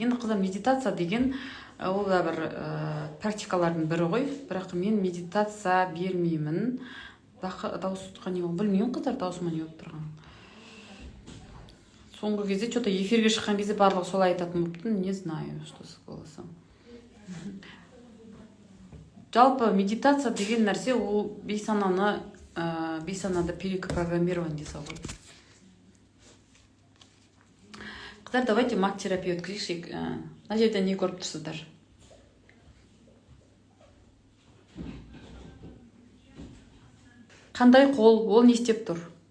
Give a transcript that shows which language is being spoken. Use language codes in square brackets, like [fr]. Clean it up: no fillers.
[kk] Енді қыздар, медитация деген ол да бір практикалардың бірі ғой, бірақ мен медитация бермеймін. Дауыс тұтқан не болды? Білмеймін қыздар, дауысыма не болып тұрған. Соңғы кезде что-то эфирге шыққан кезде барлығы солай айтатын болыпты. [ru] Не знаю, что с голосом. [kk] Жалпы медитация деген нәрсе ол бейсанада перепрограммирование десе ғой. Қыздар, давайте маг-терапия өткізейік. Мына жерде не көріп тұрсыздар? Қандай қол, ол не істеп тұр?